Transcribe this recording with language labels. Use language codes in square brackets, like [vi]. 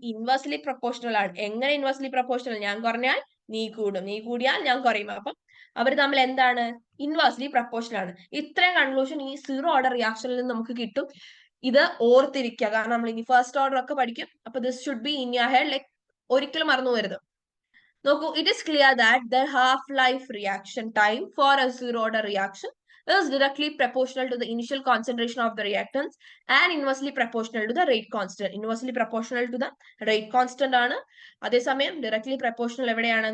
[ml] Inversely proportional ആണ്. എങ്ങനെ inversely proportional? ഞാൻ കുറഞ്ഞാൽ നീ കൂടും, നീ കൂടിയാൽ ഞാൻ കുറയും. അപ്പം അവർ തമ്മിൽ എന്താണ്? ഇൻവേഴ്സ്ലി പ്രപ്പോർഷണൽ ആണ്. ഇത്രയും കൺക്ലൂഷൻ ഈ സീറോ ഓർഡർ റിയാക്ഷനിൽ നിന്ന് നമുക്ക് കിട്ടും. ഇത് ഓർത്തിരിക്കുക, കാരണം നമ്മൾ ഇനി ഫസ്റ്റ് ഓർഡർ ഒക്കെ പഠിക്കും. [en] അപ്പൊ this should be in your head. Like [ml] ഒരിക്കലും മറന്നു പോകരുത്. [en] നോക്കൂ, it is clear that the half-life reaction time for a zero-order reaction is directly proportional to the initial concentration of the reactants and inversely proportional to the rate constant. Inversely proportional to the rate constant ആണ്. [ml] അതേസമയം directly proportional എവിടെയാണ്?